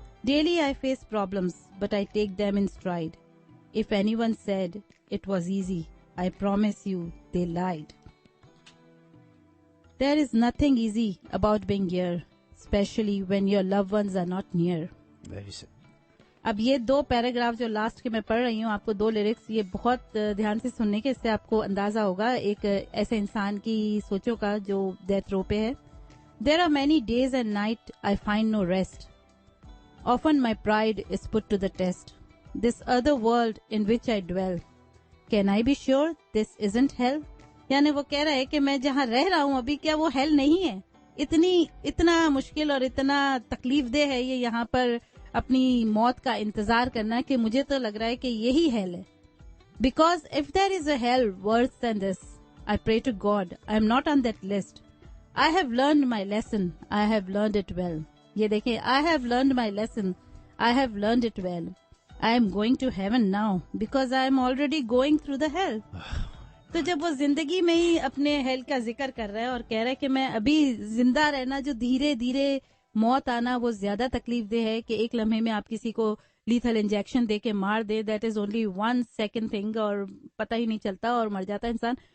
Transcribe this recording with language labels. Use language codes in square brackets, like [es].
[en] Daily I face problems, but I take them in stride. If anyone said it was easy, I promise you they lied. There is nothing easy about being here, especially when your loved ones are not near. Very sad. [ur] اب یہ 2 paragraph جو last کے میں پڑھ رہی ہوں آپ کو 2 لیرکس یہ بہت دھیان سے سننے کے، اس سے آپ کو اندازہ ہوگا ایک ایسے انسان کی سوچوں کا جو ڈیتھ رو پہ ہے. [en] There are many days and nights I find no rest. Often my pride is put to the test. This other world in which I dwell, can I be sure this isn't hell? [ur] یعنی وہ کہہ رہا ہے کہ میں جہاں رہ رہا ہوں ابھی، کیا وہ ہیل نہیں ہے؟ اتنا مشکل اور اتنا تکلیف دہ ہے یہ یہاں پر اپنی موت کا انتظار کرنا کہ مجھے تو لگ رہا ہے کہ یہی ہیل ہے. [en] Because if there is a hell worse than this, I pray to God I am not on that list. I have learned my lesson. I have learned it well. [ur] یہ دیکھیں، [en] I have learned my lesson. I have learned it well. I am going to heaven now because I am already going through the hell. [ur] تو جب وہ زندگی میں ہی اپنے heel کا ذکر کر رہا ہے اور کہہ رہا ہے کہ میں ابھی زندہ رہنا، جو دھیرے دھیرے موت آنا وہ زیادہ تکلیف دہ ہے کہ ایک لمحے میں آپ کسی کو لیتھل انجیکشن دے کے مار دے. [en] that is only 1 second thing [ur] اور پتہ ہی نہیں چلتا اور مر جاتا انسان.